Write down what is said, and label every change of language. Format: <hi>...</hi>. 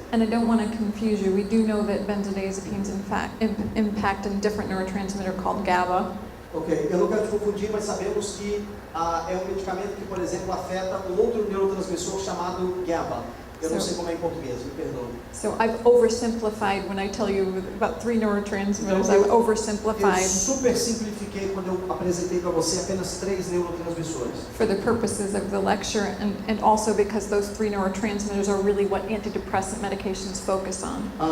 <en>and I don't want to confuse you. We do know that benzodiazepines in fact impact a different neurotransmitter called GABA.</en> <pt>Ok, eu não quero te confundir, mas sabemos que é um medicamento que, por exemplo, afeta um outro neurotransmissor chamado GABA. Eu não sei como é em português, me perdoe.</pt> <en>So I've oversimplified when I tell you about 3 neurotransmitters. I've</en> <pt>Eu</pt> <en>oversimplified</en> <pt>super simplifiquei quando eu apresentei para você apenas 3 neurotransmissores.</pt> <en>for the purposes of the lecture, and also because those 3 neurotransmitters are really what antidepressant medications focus on.</en>